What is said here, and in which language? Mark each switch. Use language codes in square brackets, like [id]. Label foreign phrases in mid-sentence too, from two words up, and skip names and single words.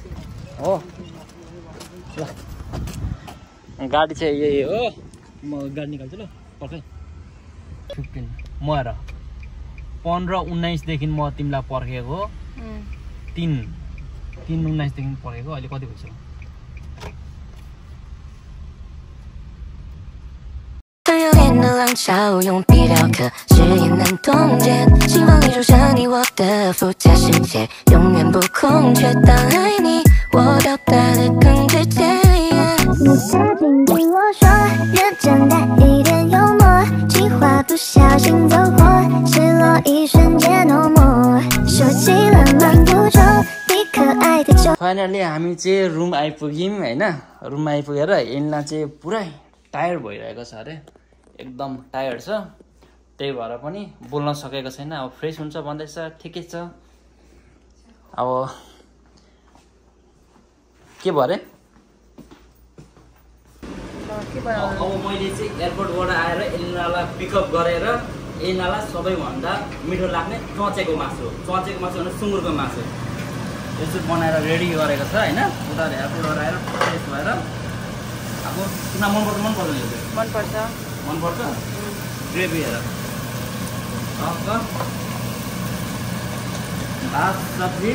[ne] हो गाडी चाहिँ यही हो म गाडी निकाल्छु ल पर्खै 15 म हेर 15-19 देखि म तिमीलाई पर्खेको 3-19 देखि पर्खेको अहिले कति भइसक्यो [zh] 的浪潮用笔雕刻誓言难冻结，心房里住着你我的附加世界，永远不空缺。当爱你，我表达的更直接。你曾经对我说，认真带一点幽默，计划不小心走火，失落一瞬间 [en] no more， [zh] 收起了漫步中你可爱的酒。 [ne] फाइनली हामी चाहिँ रुम आइपुग्यौँ हैन रुम आइपुगेर यिनलाई चाहिँ पुरै टायर्ड भइरहेको छ अरे एकदम टायर्ड छ त्यही भएर पनि बोल्न सकेको छैन अब फ्रेस हुन्छ भन्दैछ ठिकै छ अब के भयो अरे अब मैले चाहिँ एयरपोर्टबाट आएर एलिनालाई पिकअप गरेर एलिनालाई सबैभन्दा मिठो लाग्ने चचेको मासु भने सुँगुरको मासु यसो बनाएर रेडी गरेको छ हैन उता एयरपोर्टबाट आएर फ्रेस भएर अब तिमीलाई मन पर्छ मन पर्छ ग्रेभी हेर भात सब्जी